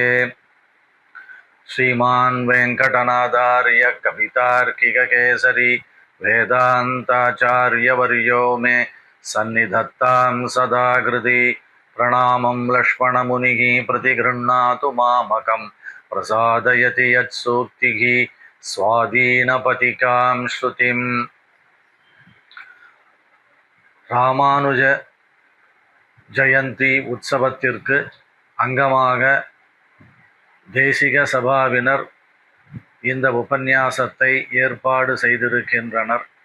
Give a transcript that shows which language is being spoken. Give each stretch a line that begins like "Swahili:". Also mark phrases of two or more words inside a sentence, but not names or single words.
Sanskrit: श्रीमान् वेङ्कटनाथार्य कवितार्किककेसरी वेदान्ताचार्यवर्यो मे सन्निधत्तां सदा हृदि। प्रणामं लक्ष्मणमुनिः प्रतिगृह्णातु मामकं प्रसादयति यत्सूक्तिः स्वाधीनपतिकां श्रुतिम्।
Tamil: ராமானுஜ ஜெயந்தி உற்சவத்திற்கு அங்கமாக தேசிக சபாவினர் இந்த உபன்யாசத்தை ஏற்பாடு செய்திருக்கின்றனர்.